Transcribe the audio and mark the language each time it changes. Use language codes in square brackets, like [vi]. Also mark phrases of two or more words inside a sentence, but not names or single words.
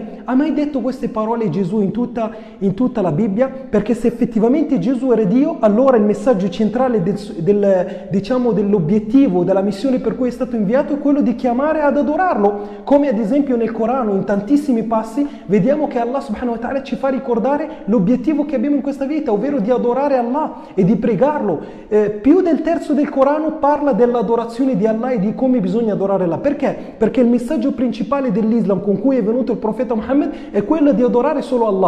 [it] Ha mai detto queste parole Gesù in tutta la Bibbia? Perché se effettivamente Gesù era Dio, allora il messaggio centrale dell'obiettivo, della missione per cui è stato inviato è quello di chiamare ad adorarlo, come ad esempio nel Corano in tantissimi passi vediamo che Allah [ar] سبحانه وتعالى [it] ci fa ricordare l'obiettivo che abbiamo in questa vita, ovvero di adorare Allah e di pregarlo. Più del terzo del Corano parla dell'adorazione di Allah e di come bisogna adorare Allah. Perché? Perché il messaggio principale dell'Islam con cui è venuto il profeta Muhammad è quello di adorare solo Allah.